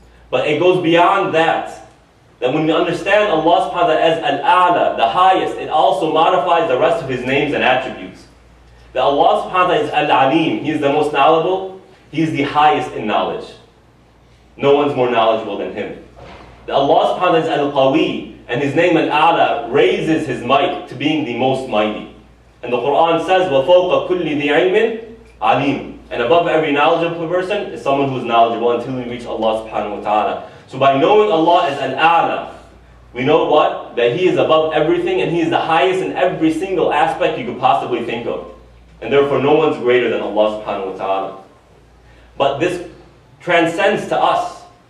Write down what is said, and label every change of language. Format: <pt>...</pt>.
<en>But it goes beyond that. That when you understand Allah subhanahu wa ta'ala as Al-A'la, the highest, it also modifies the rest of His names and attributes. That Allah subhanahu wa ta'ala is Al-Alim, He is the most knowledgeable, He is the highest in knowledge. No one's more knowledgeable than Him. That Allah subhanahu wa ta'ala is Al-Qawi, and His name Al-A'la raises His might to being the most mighty. And the Quran says,</en> <ar>وَفَوْقَ كُلِّ ذِي عِلْمٍ عَلِيمٍ.</ar> <en>And above every knowledgeable person is someone who is knowledgeable until we reach Allah subhanahu wa ta'ala. So by knowing Allah as Al-A'la, we know what? That He is above everything and He is the highest in every single aspect you could possibly think of. And therefore no one's greater than Allah subhanahu wa ta'ala. But this transcends to us.</en>